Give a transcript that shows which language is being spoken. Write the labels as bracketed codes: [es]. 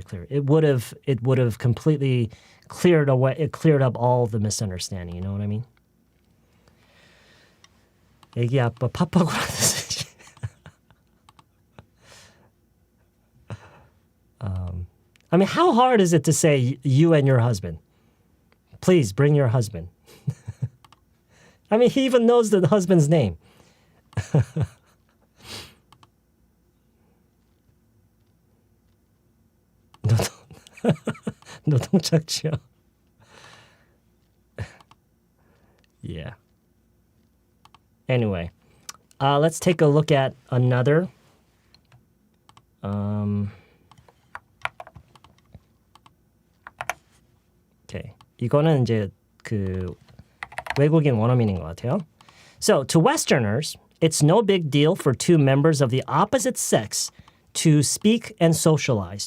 [en] It would have completely cleared up all the misunderstanding. You know what I mean? [ko] 애기 아빠 팝하고라는 뜻이지. [en] I mean, how hard is it to say you and your husband? Please bring your husband. I mean, he even knows the husband's name. [ko] 노동착취요. [en] Yeah. Anyway, let's take a look at another. Okay. [ko] 이거는 이제 그 외국인 원어민인 것 같아요. [en] So, to Westerners, it's no big deal for two members of the opposite sex to speak and socialize.